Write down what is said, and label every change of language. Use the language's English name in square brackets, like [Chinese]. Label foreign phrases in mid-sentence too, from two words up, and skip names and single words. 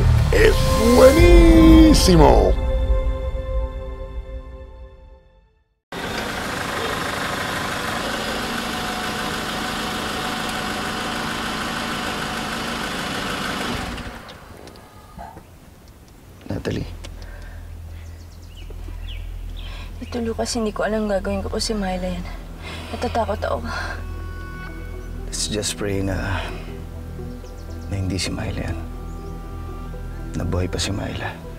[Spanish] es buenísimo. Natalie. [Filipino] Ito, Lucas, hindi ko alam gagawin ko po si Myla yan. Natatakot ako. [English] Let's just pray [Filipino] na hindi si Myla yan. Nabuhay pa si Myla.